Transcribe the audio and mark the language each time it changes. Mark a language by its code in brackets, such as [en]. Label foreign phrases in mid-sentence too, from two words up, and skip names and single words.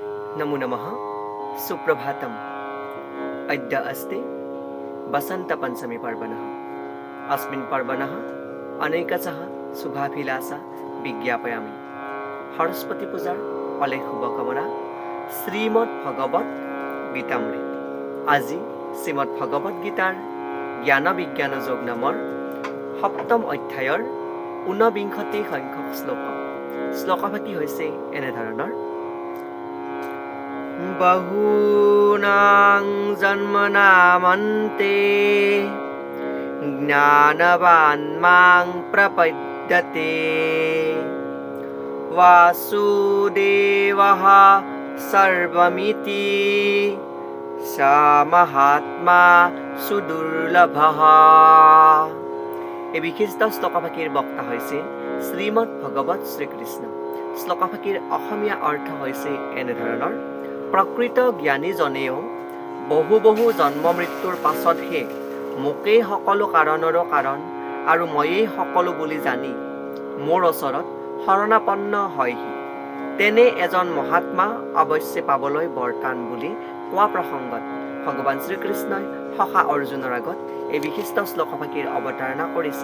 [sa] नमो नमः सुप्रभातम् अद्य अस्ति वसन्तपञ्चमी पर्वणः अस्मिन् पर्वणः अनेकशः शुभाभिलाषा विज्ञापयामि [as] সৰস্বতী পূজাৰ আলেখ শুভকামনা শ্ৰীমদ্ভগৱত গীতামৃত আজি শ্ৰীমদ্ভগৱত গীতাৰ জ্ঞান বিজ্ঞান যোগ নামৰ সপ্তম অধ্যায়ৰ 49 সংখ্যক শ্লোকভাগী হৈছে এনেধৰণৰ [sa] বহুনাং জন্মনামন্তে জ্ঞানবান মাং প্ৰপদ্যতে वासुदेवः सर्वमिति स महात्मा सुदुर्लभः। [as] এই বিশিষ্ট শ্লোকভাগীৰ বক্তা হৈছে শ্ৰীমদ্ভগৱত শ্ৰীকৃষ্ণ। শ্লোকভাগীৰ অসমীয়া অৰ্থ হৈছে এনেধৰণৰ প্ৰকৃত জ্ঞানীজনেও বহু জন্ম মৃত্যুৰ পাছতহে মোকেই সকলো কাৰণৰো কাৰণ আৰু ময়েই সকলো বুলি জানি মোৰ ওচৰত শৰণাপন্ন হয়হি তেনে এজন মহাত্মা অৱশ্যে পাবলৈ বৰটান বুলি কোৱা প্ৰসংগত ভগৱান শ্ৰীকৃষ্ণই সখা অৰ্জুনৰ আগত এই বিশিষ্ট শ্লোকভাগীৰ অৱতাৰণা কৰিছে।